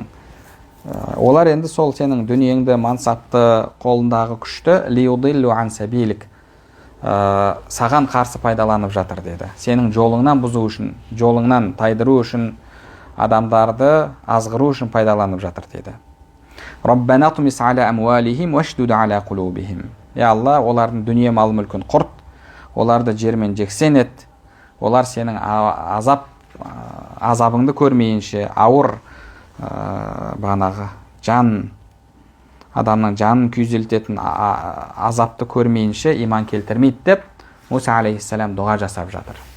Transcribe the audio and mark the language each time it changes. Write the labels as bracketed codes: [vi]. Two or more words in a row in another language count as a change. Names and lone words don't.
[kk] Олар енді сол сенің дүниеңді, мансапты, қолындағы күшті [ar] ليضلوا عن سبيلك, [kk] саған қарсы пайдаланып жатыр деді. Сенің жолыңнан бұзу үшін, жолыңнан тайдыру үшін, адамдарды азғыру үшін пайдаланып жатыр деді. [ar] ربنا اطمس على أموالهم واشدد على قلوبهم. [kk] Я Алла, олардың дүние мал мүлкін құрт, оларды жермен жексен ет. Олар сенің азабыңды көрмейінше, ауыр адамның жанын күйзелтетін азапты көрмейінше иман келтірмейді деп Муса алейхиссалам дұға жасап жатыр.